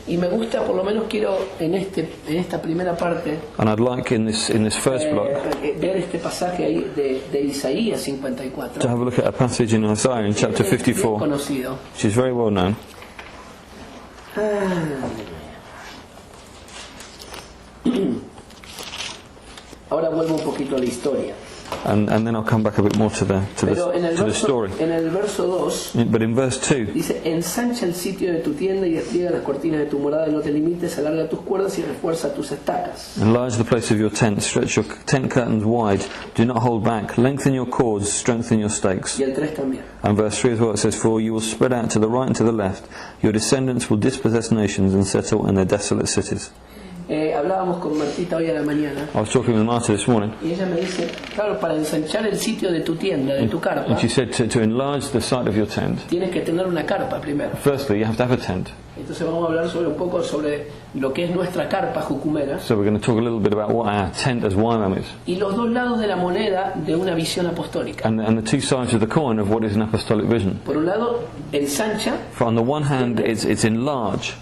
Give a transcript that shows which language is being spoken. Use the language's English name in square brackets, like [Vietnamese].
[Spanish] Y me gusta, por lo menos quiero en esta primera parte [English] And I'd like in this first block [Spanish] ver este pasaje ahí de Isaías [English] to [Spanish] 54. [English] have a look at a passage in Isaiah in chapter [Spanish] Es bien [English] 54, [Spanish] conocido. [English] which is very well known. [Spanish] Ahora vuelvo un poquito a la historia. [English] and then I'll come back a bit more to [Spanish] Pero en el [English] the [Spanish] verso, [English] story. [Spanish] en el verso 2 [English] But in verse 2, [Spanish] dice: ensancha el sitio de tu tienda y despliega las cortinas de tu morada, y no te limites, alarga tus cuerdas y refuerza tus estacas. [English] enlarge the place of your tent, stretch your tent curtains wide, do not hold back, lengthen your cords, strengthen your stakes. [Spanish] Y el 3 también. [English] And verse 3 as well, it says, for you will spread out to the right and to the left, your descendants will dispossess nations and settle in their desolate cities. [Spanish] Hablábamos con Martita hoy a la mañana [English] I was talking with Marta this morning, [Spanish] y ella me dice, claro, para ensanchar el sitio de tu tienda, de tu carpa, [English] and she said to enlarge the site of your tent, [Spanish] tienes que tener una carpa primero. [English] firstly you have to have a tent. [Spanish] Entonces vamos a hablar un poco sobre lo que es nuestra carpa jucumera [English] So we're going to talk a little bit about what our tent as YWAM is, [Spanish] y los dos lados de la moneda de una visión apostólica. [English] and the two sides of the coin of what is an apostolic vision. [Spanish] Por un lado, ensancha, [English] For on the one hand it's enlarge,